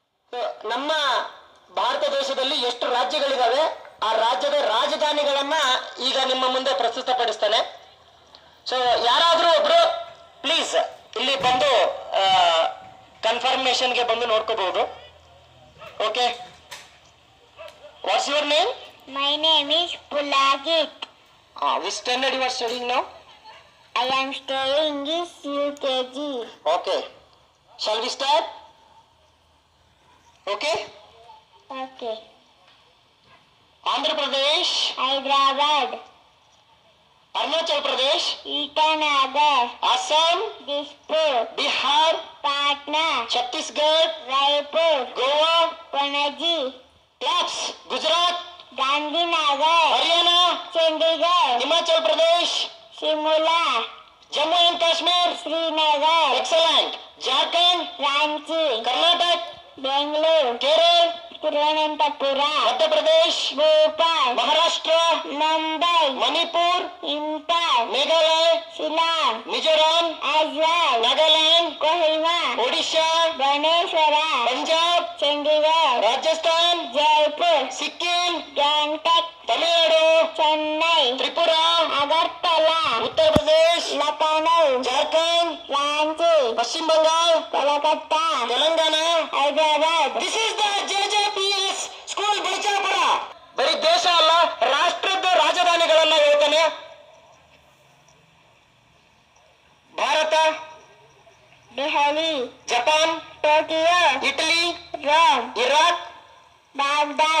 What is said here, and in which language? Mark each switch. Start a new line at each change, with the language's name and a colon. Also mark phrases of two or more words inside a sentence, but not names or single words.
Kannada: ನಮ್ಮ ಭಾರತ ದೇಶದಲ್ಲಿ ಎಷ್ಟು ರಾಜ್ಯಗಳಿದಾವೆ ಆ ರಾಜ್ಯದ ರಾಜಧಾನಿಗಳನ್ನ ಈಗ ನಿಮ್ಮ ಮುಂದೆ ಪ್ರಸ್ತುತಪಡಿಸ್ತಾನೆ. ಸೊ ಯಾರಾದರೂ ಒಬ್ರು ಪ್ಲೀಸ್ ಇಲ್ಲಿ ಬಂದು ಕನ್ಫರ್ಮೇಶನ್ಗೆ ಬಂದು ನೋಡ್ಕೋಬಹುದು. ಓಕೆ,
English: What's your name? My name is Pulagit. Which standard you are studying now? I am studying this UKG. Okay, shall we start? Okay. Okay. Andhra Pradesh, Hyderabad, Arunachal Pradesh, Itanagar, Assam, Dispur, Bihar, Patna, Chhattisgarh, Raipur, Goa, Panaji, Claps, Gujarat, Gandhinagar, Haryana, Chandigarh, Himachal Pradesh, Shimla, Jammu and Kashmir. Srinagar, Excellent. Jharkhand, Ranchi, Karnataka, Bangalore, Kerala, Tirunelveli, Madhya Pradesh, Bhopal, Maharashtra, Mumbai, Manipur, Impal, Meghalaya, Shillong, Mizoram, as well, Nagaland, Kohima, Odisha, Bhubaneswara, Punjab, Chandigarh, Rajasthan, Jaipur, Sikkim, Gangtok, Tamil Nadu, Chennai, Tripura, Agartala, Uttar Pradesh, Lucknow, Jharkhand, Ranchi, Paschim Bengal, Kolkata, Telangana. Hyderabad. This is the JJPS ಸ್ಕೂಲ್ ಬಿಳಿಚಾಪುರ.
Kannada: ಬರೀ ದೇಶ ಅಲ್ಲ, ರಾಷ್ಟ್ರದ ರಾಜಧಾನಿಗಳನ್ನ ಹೇಳ್ತಾನೆ. ಭಾರತ, Delhi, ಜಪಾನ್, Tokyo, ಇಟಲಿ, Rome, ಇರಾಕ್, Baghdad,